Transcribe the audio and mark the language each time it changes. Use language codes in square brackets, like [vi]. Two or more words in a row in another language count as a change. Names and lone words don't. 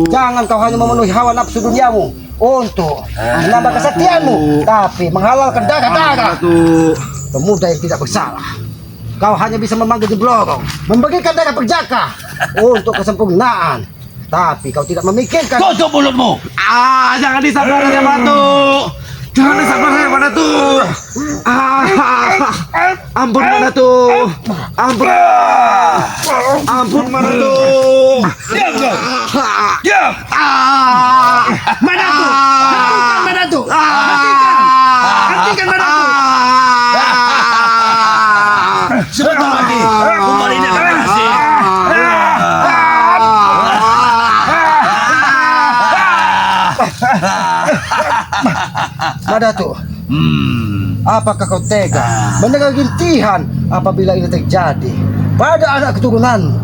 [id] Jangan kau hanya memenuhi hawa nafsu duniamu untuk menambah kesetiaanmu, tapi menghalalkan darah-darah Datuk. pemuda yang tidak bersalah. Kau hanya bisa memanggil di Blorong, memberikan darah perjaka untuk kesempurnaan, tapi kau tidak memikirkan. Tutup mulutmu. Jangan hisap darah saya Pak Datuk. Jangan hisap darah saya Pak Datuk. Ampun Pak Datuk. Ampun. Ampun Pak Datuk. Diam kau. Diam. Pak Datuk, hentikan Pak Datuk. Hentikan Pak Datuk. Sebentar lagi. Kumbal ini akan berhasil. Madato, Hmm. apakah kau tega mendengar gintihan apabila ini terjadi pada anak keturunan?